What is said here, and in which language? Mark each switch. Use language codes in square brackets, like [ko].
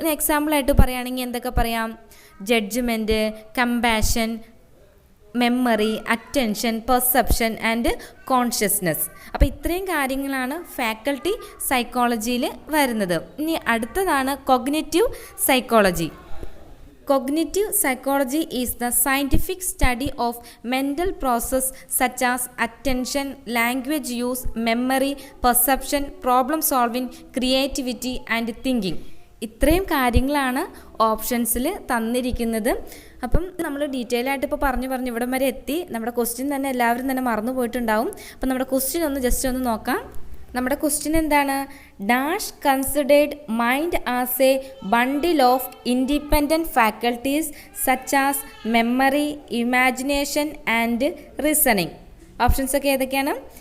[ml] ഒരു എക്സാമ്പിളായിട്ട് പറയുകയാണെങ്കിൽ എന്തൊക്കെ പറയാം? Judgement, compassion, memory, attention, perception and consciousness. അപ്പോൾ ഇത്രയും കാര്യങ്ങളാണ് ഫാക്കൽറ്റി സൈക്കോളജിയിൽ വരുന്നത്. ഇനി അടുത്തതാണ് cognitive psychology. [en] Cognitive psychology is the scientific study of mental process such as attention, language use, memory, perception, problem solving, creativity and thinking. [ml] ഇത്രയും കാര്യങ്ങളാണ് ഓപ്ഷൻസിൽ തന്നിരിക്കുന്നത്. അപ്പം നമ്മൾ ഡീറ്റെയിൽ ആയിട്ട് ഇപ്പോൾ പറഞ്ഞു ഇവിടം വരെ എത്തി. നമ്മുടെ ക്വസ്റ്റ്യൻ തന്നെ എല്ലാവരും തന്നെ മറന്നു പോയിട്ടുണ്ടാവും. അപ്പം നമ്മുടെ ക്വസ്റ്റ്യൻ ഒന്ന് ജസ്റ്റ് ഒന്ന് നോക്കാം. നമ്മുടെ ക്വസ്റ്റ്യൻ എന്താണ്? [en] Dash considered mind as a bundle of independent faculties such as memory, imagination and reasoning. [ml] Options ഒക്കെ ഏതൊക്കെയാണ്?